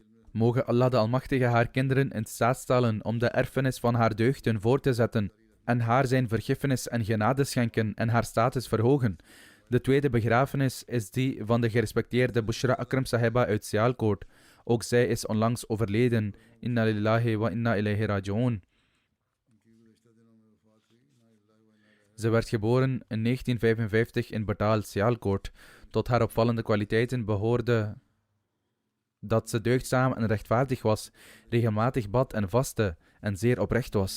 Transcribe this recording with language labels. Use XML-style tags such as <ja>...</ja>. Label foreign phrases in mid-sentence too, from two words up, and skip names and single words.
<nl>Mogen Allah de Almachtige haar kinderen in staat stellen om de erfenis van haar deugden voor te zetten en haar zijn vergiffenis en genade schenken en haar status verhogen. De tweede begrafenis is die van de gerespecteerde Bushra Akram Sahiba uit Sialkot. Ook zij is onlangs overleden.</nl> <ar>إنا لله وإنا إليه راجعون.</ar> <nl>Ze werd geboren in 1955 in Batal, Sialkot. Tot haar opvallende kwaliteiten behoorde dat ze deugdzaam en rechtvaardig was, regelmatig bad en vastte en zeer oprecht was.</nl>